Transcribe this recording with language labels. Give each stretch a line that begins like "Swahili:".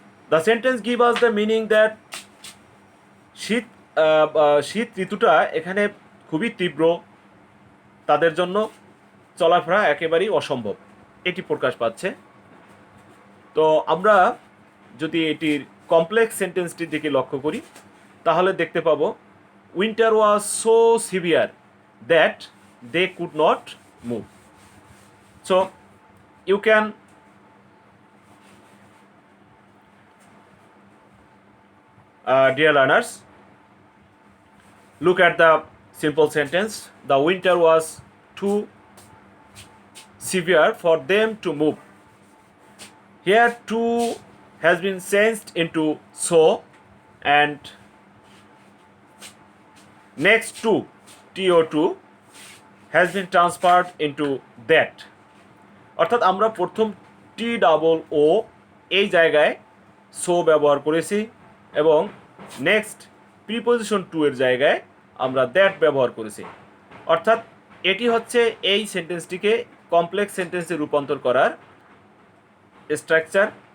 English: The sentence give us the meaning that
Bangla: শীত শীত ঋতুটা এখানে খুবই তীব্র, তাদের জন্য চলাফেরা একেবারেই অসম্ভব, এটি প্রকাশ পাচ্ছে। তো আমরা যদি এটির কমপ্লেক্স সেন্টেন্সটির দিকে লক্ষ্য করি তাহলে দেখতে পাবো
English: Winter was so severe that they could not move. So you can dear learners, look at the simple sentence. The winter was too severe for them to move. Here to has been changed into so, and next to to has been transferred into that.
Bangla: অর্থাৎ আমরা প্রথম T double ও এই জায়গায় so ব্যবহার করেছি এবং next preposition two এর জায়গায় আমরা দ্যাট ব্যবহার করেছি। অর্থাৎ এটি হচ্ছে এই সেন্টেন্সটিকে কমপ্লেক্স সেন্টেন্সে রূপান্তর করার স্ট্রাকচার।